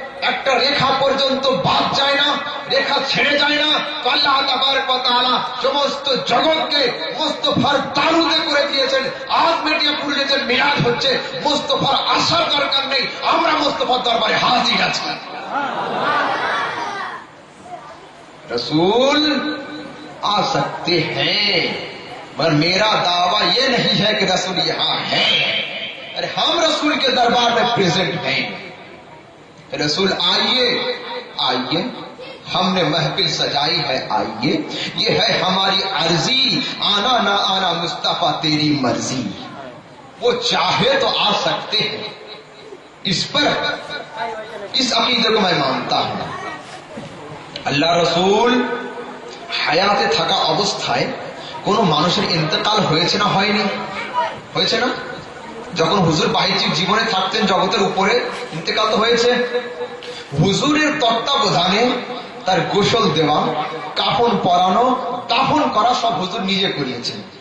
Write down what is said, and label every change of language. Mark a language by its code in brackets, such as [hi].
[bn] একটা রেখা পর্যন্ত বাদ যায় না, রেখা ছেড়ে যায় না, তো আল্লাহ তাবারক ওয়া তাআলা সমস্ত জগৎকে মুস্তাফার তালুতে করে দিয়েছেন। আজ মিডিয়া পুরুষের মিলাদ হচ্ছে, মুস্তাফার আসার দরকার নেই, আমরা মুস্তাফার দরবারে হাজির আছি। [hi] रसूल आ सकते हैं, मगर मेरा दावा ये नहीं है कि रसूल यहां है। अरे हम रसूल के दरबार में प्रेजेंट हैं। रसूल आइए आइए, हमने महफिल सजाई है, आइए, ये है हमारी अर्जी, आना ना आना मुस्तफा तेरी मर्जी। वो चाहे तो आ सकते हैं, इस पर इस अकीदे को मैं मानता हूं। [bn] আল্লাহ রসুল হায়াতে থাকা অবস্থায় কোন মানুষের ইন্তেকাল হয়েছে না হয়নি? হয়েছে না? যখন হুজুর বাহ্যিক জীবনে থাকতেন জগতের উপরে, ইন্তেকাল তো হয়েছে। হুজুরের তত্ত্বাবধানে তার গোসল দেওয়া, কাফন পরানো, দাফন করা সব হুজুর নিজে করিয়েছেন।